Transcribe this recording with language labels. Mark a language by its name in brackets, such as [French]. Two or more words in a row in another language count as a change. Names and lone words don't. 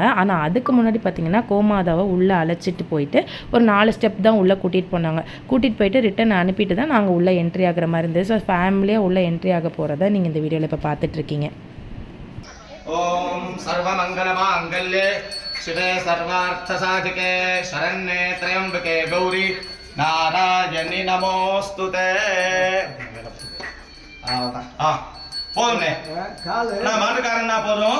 [Tamil] ஆனால் அதுக்கு முன்னாடி பார்த்தீங்கன்னா கோமாதாவை உள்ளே அழைச்சிட்டு போயிட்டு ஒரு 4 ஸ்டெப் தான் உள்ளே கூட்டிகிட்டு போனாங்க. கூட்டிகிட்டு போயிட்டு ரிட்டன் அனுப்பிட்டு தான் நாங்கள் உள்ளே என்ட்ரி ஆகிற மாதிரி இருந்தது. ஸோ ஃபேமிலியாக உள்ளே என்ட்ரி ஆக போகிறத நீங்கள் இந்த வீடியோவில் இப்போ பார்த்துட்ருக்கீங்க. [Sanskrit] ओम् सर्वमङ्गलमाङ्गल्ये शिवे सर्वार्थसाधिके शरण्ये त्र्यंबके गौरी नारायणी नमोस्तुते. [Tamil] போதும்னே நான் மாட்டுக்காரன் தான் போதும்.